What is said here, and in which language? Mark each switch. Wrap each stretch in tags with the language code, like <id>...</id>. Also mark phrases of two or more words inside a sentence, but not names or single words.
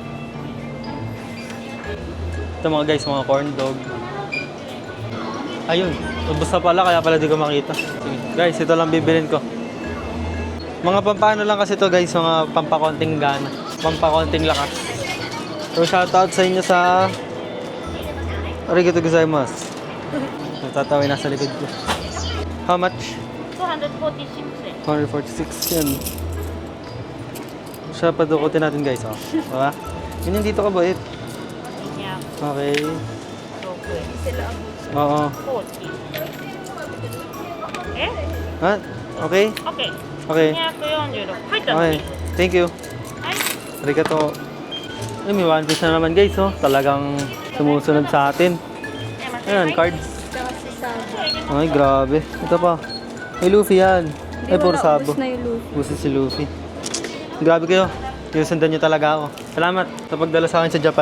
<tl>Ito mga guys, mga corn dog. Ayun, ubos na pala, kaya pala di ko makita. Sige. Guys, ito lang bibilin ko. Mga pampano lang kasi to guys, mga pampakonting gana. Pampakonting lakas. So shoutout sa inyo sa</tl> <ja>ありがとうございます.</ja> <tl>Natatawin nasa likod ko.</tl> <en>How much? 146 yan.</en> <tl>Siya, padukutin natin guys, oh. Diba? Ganyan dito ka ba, eh? Okay. Oo. Ha? Okay?</tl> <ja>オッケー。 Okay. 246。入ったの Okay. に。</ja> <en>Thank you.</en> <ja>はい。 Arigato.</ja> <tl>Ay, may One Piece na naman guys, oh. Talagang sumusunod sa atin. Ayan, cards. Tsaka si Sabo. Ay, grabe. Ito pa. May Luffy yan. Ay, puro wala, sabo. ubos na yung Luffy. Gusto si Luffy. Grabe kayo. Sinusundan nyo talaga ako. Salamat sa pagdala sa akin sa Japan.</tl>